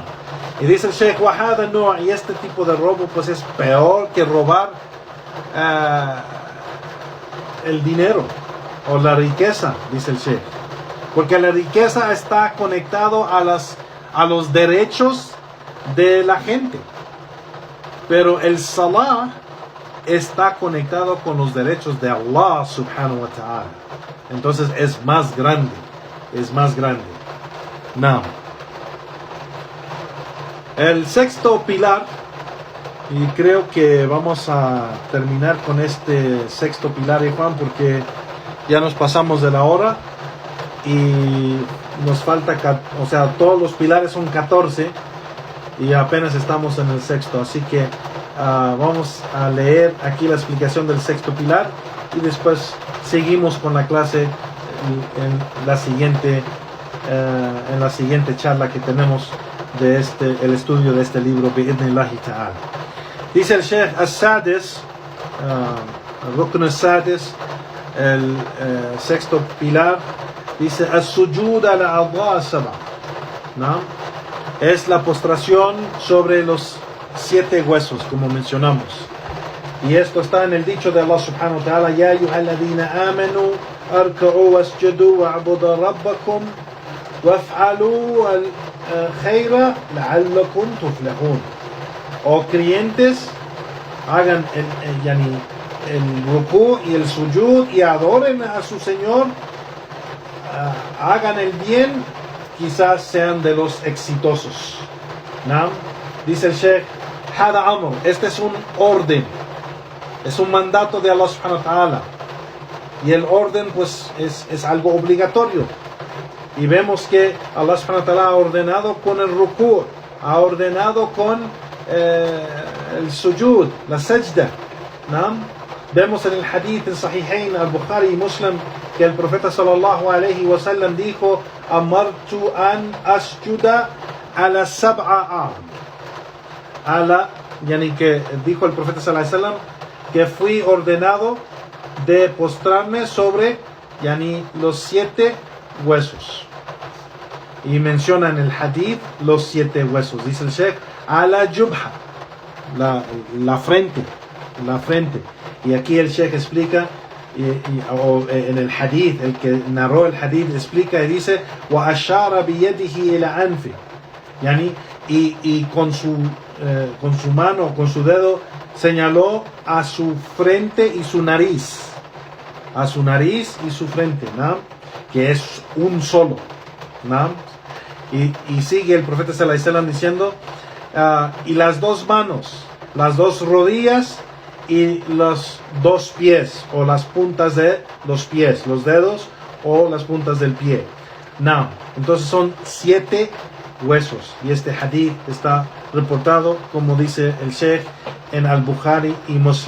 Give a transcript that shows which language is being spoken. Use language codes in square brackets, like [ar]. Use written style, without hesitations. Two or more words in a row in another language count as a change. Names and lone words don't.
[es] Y dice el Sheikh, y este tipo de robo pues es peor que robar el dinero o la riqueza, dice el Sheikh. Porque la riqueza está conectado a los derechos de la gente. Pero el salah está conectado con los derechos de Allah [ar] سبحانه وتعالى. [es] Entonces es más grande. Es más grande. Now, el sexto pilar, y creo que vamos a terminar con este sexto pilar, Juan, porque ya nos pasamos de la hora. Y nos falta, todos los pilares son 14 y apenas estamos en el sexto, así que vamos a leer aquí la explicación del sexto pilar y después seguimos con la clase en la siguiente charla que tenemos de el estudio de este libro [ar] بإذن الله تعالى. [es] Dice el Sheikh [ar] السادس، الركن السادس, [es] el sexto pilar, dice [ar] السجود الأعضاء سبعة, [es] ¿no? Es la postración sobre los 7 huesos, como mencionamos. Y esto está en el dicho de [ar] الله سبحانه وتعالى يا أيها الذين آمنوا اركعوا واسجدوا واعبدوا ربكم وافعلوا الخير لعلكم تفلحون. [es] O creyentes, hagan el ruku y el sujud y adoren a su Señor, hagan el bien, quizás sean de los exitosos. ¿No? Dice el Sheikh, [ar] هذا أمر, [es] este es un orden, es un mandato de Allah [ar] سبحانه وتعالى. [es] Y el orden pues es algo obligatorio. Y vemos que Allah [ar] سبحانه وتعالى [es] ha ordenado con el ruku, ha ordenado con el sujud, la sajda. ¿No? Vemos en el hadith en Sahihain, al-Bukhari y Muslim, que el profeta [ar] صلى الله عليه وسلم [es] dijo, [ar] أمرت أن أسجد على سبعة [es] que dijo el profeta [ar] صلى الله عليه وسلم [es] que fui ordenado de postrarme sobre los 7 huesos. Y menciona en el hadith los 7 huesos. Dice el Sheikh, [ar] على جبهة, [es] la frente. Y aquí el Sheikh explica en el hadith, el que narró el hadith explica y dice [ar] وَأَشَارَ بِيَدِهِ إِلَى أَنْفِهِ, [es] yani, y con su mano, con su dedo, señaló a su frente y su nariz, a su nariz y su frente, ¿no? Que es un solo, ¿no? Y sigue el profeta [ar] صلى الله عليه وسلم [es] diciendo y las dos manos, las dos rodillas y los dos pies, o las puntas de los pies, los dedos o las puntas del pie. No, entonces son 7 huesos, y este hadith está reportado, como dice el Sheikh, en Al-Bukhari y Muslim.